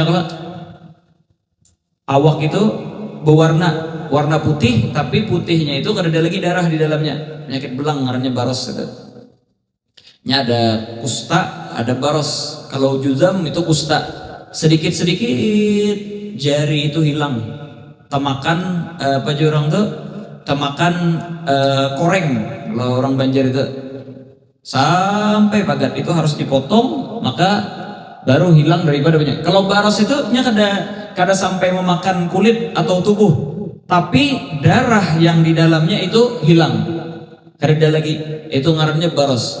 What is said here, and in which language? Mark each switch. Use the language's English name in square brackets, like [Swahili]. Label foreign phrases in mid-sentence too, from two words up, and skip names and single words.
[Indonesian] Kalau awak itu warna putih, tapi putihnya itu ada lagi darah di dalamnya, penyakit belang namanya baros itu. Ini ada kusta, ada baros. Kalau juzam itu kusta, sedikit-sedikit jari itu hilang, temakan apa jurang tuh, temakan koreng kalau orang Banjar itu, sampai pagat itu harus dipotong, maka baru hilang daripada banyak. Kalau baros itu [Banjar] kada sampai [Indonesian] memakan kulit atau tubuh, tapi darah yang di dalamnya itu hilang, [Banjar] kada lagi, [Indonesian] itu ngarannya baros.